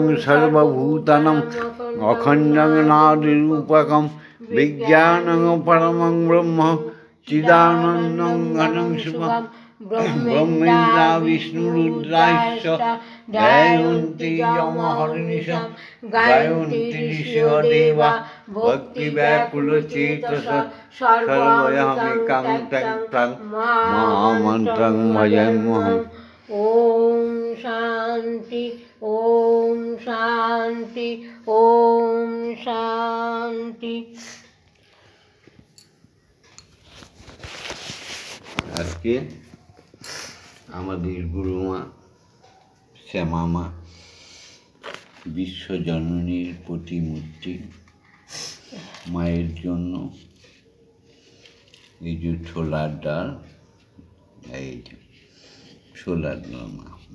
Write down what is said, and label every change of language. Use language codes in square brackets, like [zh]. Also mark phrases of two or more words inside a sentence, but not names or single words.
[sa] সর্বভূতানাং অখণ্ডং নাদিরূপকং বিজ্ঞানং পরমং ব্রহ্ম চিদানন্দং ঘনং শুভং ব্রহ্মেন্দ্রা বিষ্ণুরুদ্রাশ্চ ধ্যায়ন্তি যমহর্নিশং গায়ন্তি ঋষয়ো দেবা ভক্তিব্যাকুলচেতসা সর্বয়ামিকাং ত্যক্তং মহামন্ত্রং ভজাম্যহম। ওম শান্তি ওম শান্তি ওম শান্তি। [bn] আজকে আমাদের গুরুমা শ্যামামা বিশ্বজননীর প্রতিমূর্তি মায়ের জন্য এই যে ছোলার ডাল, এই যে ছোলার ডাল মা।